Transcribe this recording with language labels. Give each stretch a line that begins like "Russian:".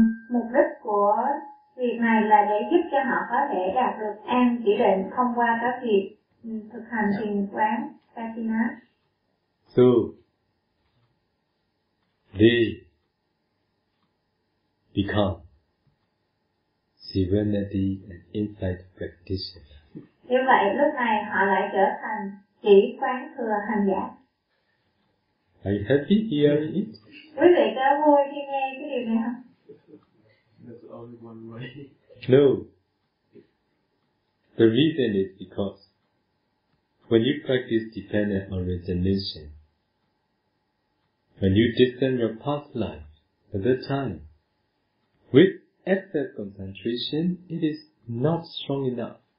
Vietnamese: Mục đích của việc này là để giúp cho họ có thể đạt được an chỉ định thông qua các việc thực hành thiền quán kasina.
English: So, they become serenity and insight practitioners.
Vietnamese: Như vậy, lúc này họ lại trở thành chỉ quán thừa hành giả.
English: Are you happy hearing it?
Vietnamese: Quý vị có vui khi nghe cái điều này không?
English: There's only one way. No. The reason is because when you practice dependent origination, when you discern your past life at that time, with excess concentration, it is not strong enough.